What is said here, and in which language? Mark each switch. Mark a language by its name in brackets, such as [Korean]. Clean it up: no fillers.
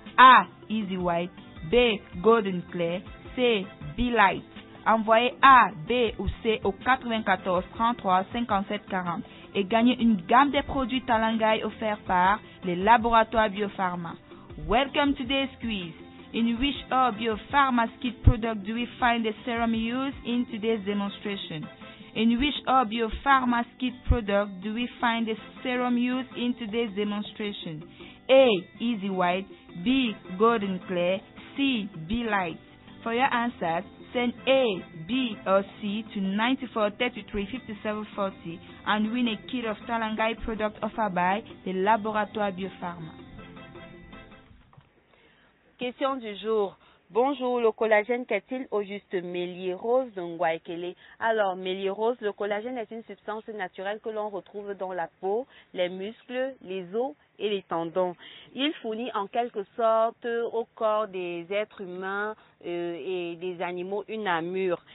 [English] A. Easy White. B. Golden Clear. C. Be Light. [French] Envoyez A, B ou C au 94 33 57 40 et gagnez une gamme de produits Talangai offerts par les laboratoires Biopharma. [English] Welcome to today's quiz. In which of Biopharma kit product do we find the serum used in today's demonstration? In which of Biopharma kit product do we find the serum used in today's demonstration? A. Easy White. B. Golden Clear. C. Be Light. For your answers, send A, B, or C to 94 33 57 40 and win a kit of Talangai product offered by the laboratoire Biopharma. [French] Question du jour. Bonjour, le collagène qu'est-il au juste? Mélirose Ngwaikele. Alors, mélirose, le collagène est une substance naturelle que l'on retrouve dans la peau, les muscles, les os et les tendons. Il fournit en quelque sorte au corps des êtres humains et des animaux une armure.